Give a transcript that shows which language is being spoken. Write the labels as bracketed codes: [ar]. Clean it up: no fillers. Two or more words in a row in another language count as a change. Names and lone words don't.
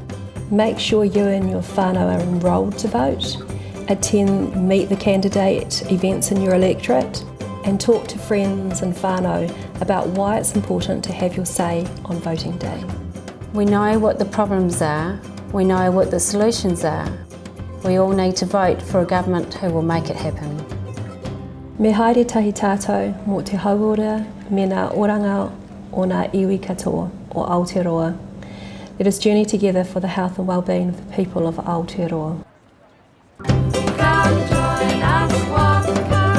[en] Make sure you and your whānau are enrolled to vote, attend Meet the Candidate events in your electorate, and talk to friends and whānau about why it's important to have your say on voting day. We know what the problems are, we know what the solutions are. We all need to vote for a government who will make it happen. [mi] Me haere tahi tātou mō te hauora me ngā oranga o ngā iwi katoa o Aotearoa. [en] Let us journey together for the health and well-being of the people of Aotearoa. Come join us, walk